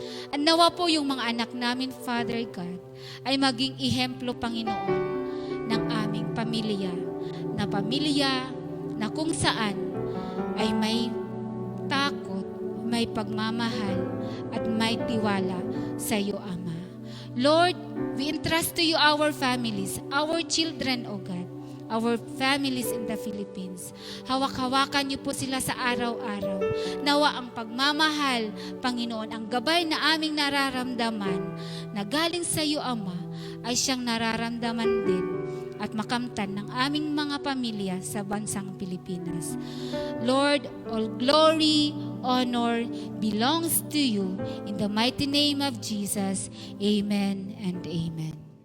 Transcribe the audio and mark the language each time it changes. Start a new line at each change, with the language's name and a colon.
Filipino: At nawa po yung mga anak namin, Father God, ay maging ihemplo, Panginoon, ng aming pamilya na kung saan ay may takot, may pagmamahal, at may tiwala sa iyo, Ama.
English: Lord, we entrust to you our families, our children, O God, our families in the Philippines.
Filipino: Hawak-hawakan niyo po sila sa araw-araw. Nawa ang pagmamahal, Panginoon, ang gabay na aming nararamdaman na galing sa iyo, Ama, ay siyang nararamdaman din at makamtan ng aming mga pamilya sa bansang Pilipinas.
English: Lord, all glory, honor belongs to you. In the mighty name of Jesus, amen and amen.